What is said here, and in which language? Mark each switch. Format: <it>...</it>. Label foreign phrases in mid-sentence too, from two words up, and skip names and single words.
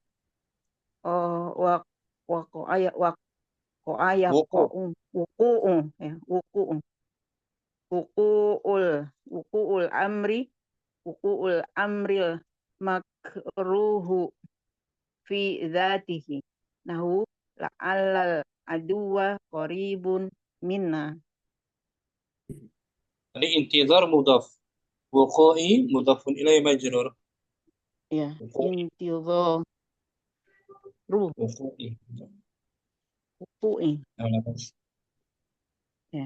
<ar>وقع يقع وقوع الأمر المكروه في ذاته نحو لعل العدو قريب منا. Tadi انتظار مضاف، وقوع مضاف إليه مجرور. Ya, intizaru Wuqu'i. wuqu'i. Ya,</ar>